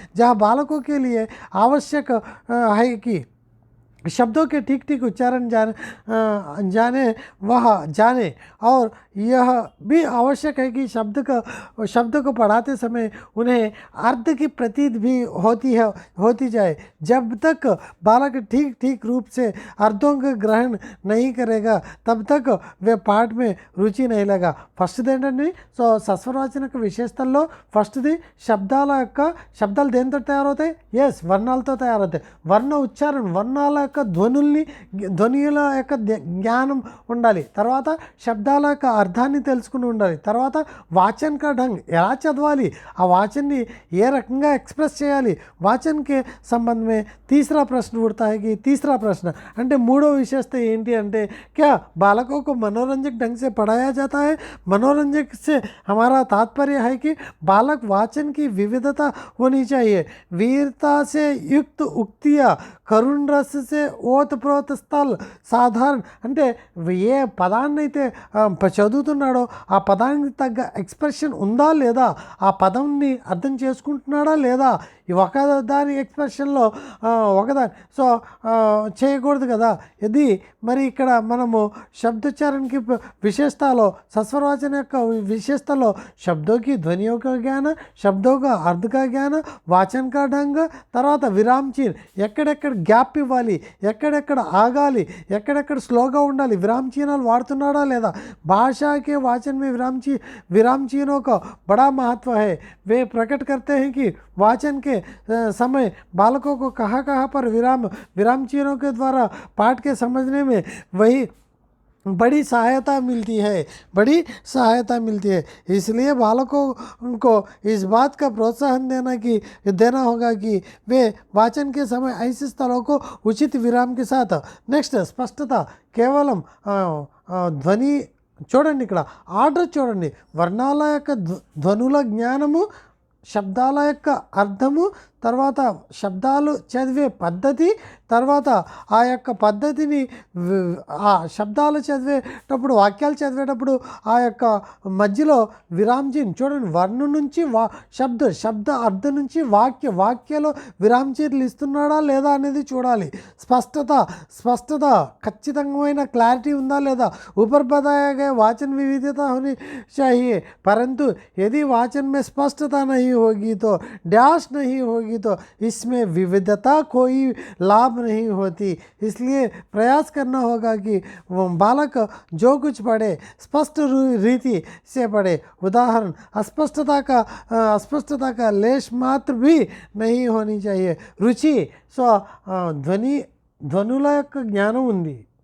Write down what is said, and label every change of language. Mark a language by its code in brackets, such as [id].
[hi] जहाँ बालकों के लिए आवश्यक है कि शब्दों के ठीक उच्चारण जाने और यह भी आवश्यक है कि शब्द को पढ़ाते समय उन्हें अर्थ की प्रतीत भी होती जाए. जब तक बालक ठीक रूप से अर्थों का ग्रहण नहीं करेगा तब तक वे पाठ में रुचि नहीं लगा. [te] ఫస్ట్ది ఏంటండి? సో సస్వరవాచన యొక్క విశేషతల్లో ఫస్ట్ది శబ్దాలు దేనితో తయారవుతాయి? ఎస్, వర్ణాలతో తయారవుతాయి. వర్ణ ఉచ్చారణ, వర్ణాల యొక్క ధ్వనుల యొక్క జ్ఞానం ఉండాలి. తర్వాత శబ్దాల యొక్క అర్థాన్ని తెలుసుకుని ఉండాలి. తర్వాత వాచన్ కా ढंग, ఎలా చదవాలి, ఆ వాచన్ని ఏ రకంగా ఎక్స్ప్రెస్ చేయాలి. [hi] వాచన్ के संबंध में तीसरा प्रश्न उठता है कि तीसरा प्रश्न [te] అంటే మూడో విశేషత ఏంటి అంటే, [hi] क्या बालकों को मनोरंजक ढंग से पढ़ाया जाता है? मनोरंजक से हमारा तात्पर्य है कि बालक वाचन की विविधता होनी चाहिए. वीरता से युक्त उक्तियाँ, करुण रस से ओतप्रोत [te] స్థల్ సాధారణ, అంటే ఏ పదాన్ని అయితే చదువుతున్నాడో ఆ పదానికి తగ్గ ఎక్స్ప్రెషన్ ఉందా లేదా, ఆ పదంని అర్థం చేసుకుంటున్నాడా లేదా, ఒకదాని ఎక్స్ప్రెషన్లో ఒకదాని సో చేయకూడదు కదా. ఇది మరి ఇక్కడ మనము శబ్దోచ్చారణకి విశేషతలో, సస్వరవాచన యొక్క విశేషతలో శబ్దోకి ధ్వని యొక్క జ్ఞాన, శబ్దోగా అర్థక జ్ఞాన, వాచన కా ఢంగ్, తర్వాత విరామ్ చిహ్న్, ఎక్కడెక్కడ గ్యాప్ ఇవ్వాలి, ఎక్కడెక్కడ ఆగాలి, ఎక్కడెక్కడ స్లోగా ఉండాలి, విరామ్ చిహ్నాలు వాడుతున్నాడా లేదా. [hi] भाषा के वाचन में विराम चिन्हों का बड़ा महत्व है. वे प्रकट करते हैं कि वाचन के समय बालकों को कहाँ पर विराम चिन्हों के द्वारा पाठ के समझने में वही बड़ी सहायता मिलती है. इसलिए बालकों को इस बात का प्रोत्साहन देना होगा कि वे वाचन के समय ऐसे स्थलों को उचित विराम के साथ. नेक्स्ट, स्पष्टता. [te] केवलम ధ్వని చూడండి, ఇక్కడ ఆర్డర్ చూడండి. వర్ణాల యొక్క ధ్వనుల జ్ఞానము, శబ్దాల యొక్క అర్థము, తర్వాత శబ్దాలు చదివే పద్ధతి, తర్వాత ఆ యొక్క పద్ధతిని ఆ శబ్దాలు చదివేటప్పుడు, వాక్యాలు చదివేటప్పుడు ఆ యొక్క మధ్యలో విరామ్ చిహ్న్ చూడండి. వర్ణం నుంచి శబ్ద అర్థం నుంచి వాక్యలో విరామ్ చిహ్నలు ఇస్తున్నాడా లేదా అనేది చూడాలి. స్పష్టత ఖచ్చితమైన క్లారిటీ ఉందా లేదా. [hi] ऊपर बताया गया वाचन विविधता होनी चाहिए, परंतु यदि वाचन में स्पष्टता नहीं होगी तो डैश नहीं होगी तो इसमें विविधता कोई लाभ नहीं होती. इसलिए प्रयास करना होगा कि बालक जो कुछ पढ़े स्पष्ट रीति से पढ़े. उदाहरण, अस्पष्टता का लेश मात्र भी नहीं होनी चाहिए. [te] रुचि, సో ధ్వనుల యొక్క జ్ఞానం ఉంది.